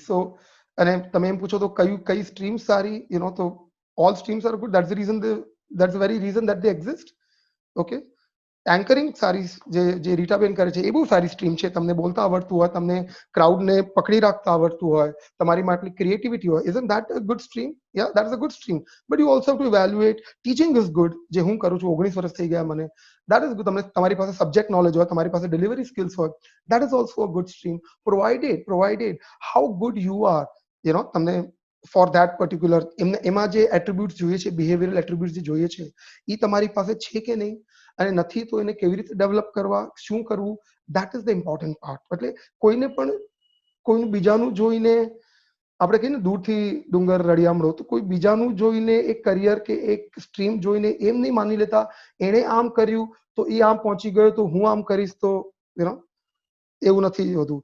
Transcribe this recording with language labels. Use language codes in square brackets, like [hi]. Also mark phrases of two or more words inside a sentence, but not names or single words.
[gu] So અને તમે એમ પૂછો તો કઈ સ્ટ્રીમ સારી, તો [en] all streams are good. That's the very reason that they exist. [gu] Okay, એન્કરિંગ સારી, જે રીટાબેન કરે છે, એ બહુ સારી સ્ટ્રીમ છે. તમને બોલતા આવડતું હોય, તમને ક્રાઉડને પકડી રાખતા આવડતું હોય, તમારીમાં આટલી ક્રિએટિવિટી હોય, [en] isn't that a good stream? Yeah, that is a good stream. But you also have to evaluate. Teaching is good, [gu] જે હું કરું છું, 19 વર્ષ થઈ ગયા મને, [en] that is good. [gu] તમારી પાસે [en] subject knowledge [gu] હોય, તમારી પાસે [en] delivery skills [gu] હોય, [en] that is also a good stream, provided how good you are, [gu] તમને [en] for that particular, [gu] એમાં જે એટ્રીબ્યુટ્સ જોઈએ છે, [en] behavioral attributes [gu] જે જોઈએ છે, એ તમારી પાસે છે કે નહીં, અને નથી તો એને કેવી રીતે ડેવલપ કરવા, શું કરવું, [en] that is the important part. [gu] એટલે કોઈને પણ કોઈનું બીજાનું જોઈને, આપણે કહીએ ને દૂરથી ડુંગર રળિયામણો, તો કોઈ બીજાનું જોઈને એક કરિયર કે એક સ્ટ્રીમ જોઈને એમ નહીં માની લેતા, એણે આમ કર્યું તો એ આમ પહોંચી ગયો, તો હું આમ કરીશ તો [en] you know [gu] એવું નથી હોતું.